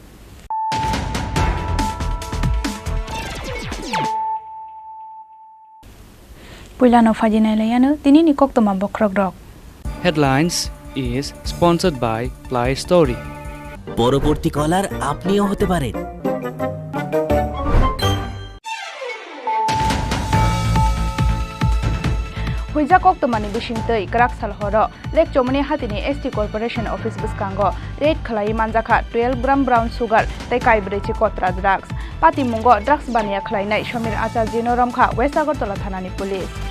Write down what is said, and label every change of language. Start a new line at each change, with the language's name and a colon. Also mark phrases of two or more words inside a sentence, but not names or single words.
Kok Borok: पुइलानो फाजिनायलायानो दिनैनि koktama bokrok rok
English: Headlines is sponsored by Play Story.
Bangla: পরবর্তী কলার আপনিও হতে পারেন।
Kok Borok: हुइजा कोक्तमानि बिसिंतै क्राक सालहरो लेक चोमनि हातिनि
English: ST corporation office
Kok Borok: बिस्कांगो रेड खलाई मानजाखा 12 ग्राम
English: brown sugar
Kok Borok: तै काइब्रेचि कोत्रा ड्राग्स पाति मुंगो ड्राग्स बानिया खलाइनाय समीर आचार्य नरमखा वेस्ट आगरतला थानानि पुलिस